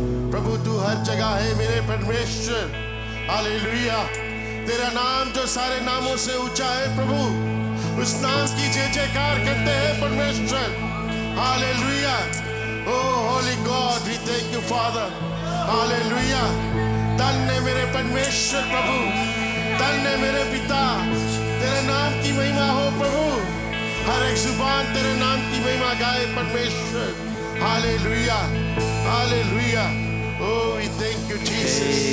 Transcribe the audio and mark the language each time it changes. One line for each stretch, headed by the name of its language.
Hindi: प्रभु तू हर जगह है मेरे परमेश्वर. हालेलुया. तेरा नाम जो सारे नामों से ऊंचा है प्रभु, उस नाम की जय जयकार करते हैं परमेश्वर. Hallelujah.
English: Oh, holy God, we thank you, Father.
Hindi: Hallelujah. धन्य मेरे परमेश्वर प्रभु, धन्य मेरे पिता. तेरे नाम की महिमा हो प्रभु. हर एक जुबान तेरे नाम की महिमा गाए परमेश्वर.
English: Hallelujah. Hallelujah. Oh, we thank you, Jesus.